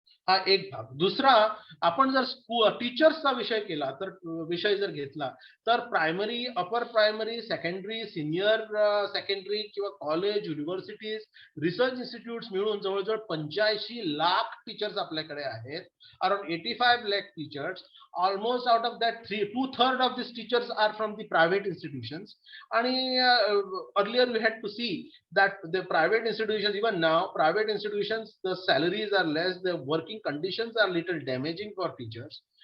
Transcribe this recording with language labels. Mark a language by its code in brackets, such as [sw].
[mr] हा एक भाग. दुसरा, आपण जर टीचर्सचा विषय जर घेतला तर प्रायमरी, अपर प्रायमरी, सेकंडरी, सिनियर सेकंडरी किंवा कॉलेज, युनिव्हर्सिटीज, रिसर्च इन्स्टिट्यूट्स मिळून जवळजवळ 85 लाख टीचर्स आपल्याकडे आहेत. [en] Around 85 lakh teachers. Almost out of that, 2/3 of these teachers are from the private institutions. And earlier we had to see that the private institutions, even now, private institutions, the salaries are less, the working conditions are little damaging for teachers.